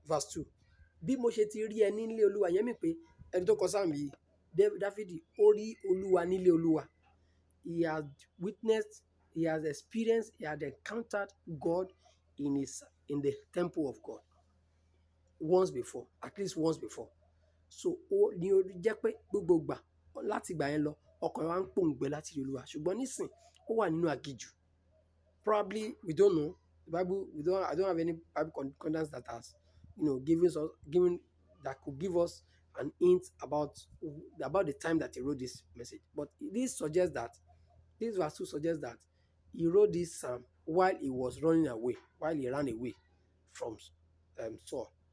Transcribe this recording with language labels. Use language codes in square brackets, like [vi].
[yo] verse 2. Bí mo ṣe ti rí ẹ nílé Olúwa, yẹn mi pé ẹni tó kọ sáàmù yìí, Dáfídì, ó rí Olúwa nílé Olúwa. [en] He has witnessed, he has experienced, he had encountered God in the temple of God once before, at least once before. [yo] So ó ní ó jẹ́ pé gbogbo ìgbà láti ìgbà yẹn lọ ọkàn wa ń pòǹgbẹ láti rí Olúwa, ṣùgbọ́n nísìn ó wà nínú aginjù. [en] Probably we don't know the Bible. I don't have any Bible concordance that has given that could give us an hint about the time that he wrote this message. But this verse 2 suggests that he wrote this psalm while he was running away, while he ran away from Saul.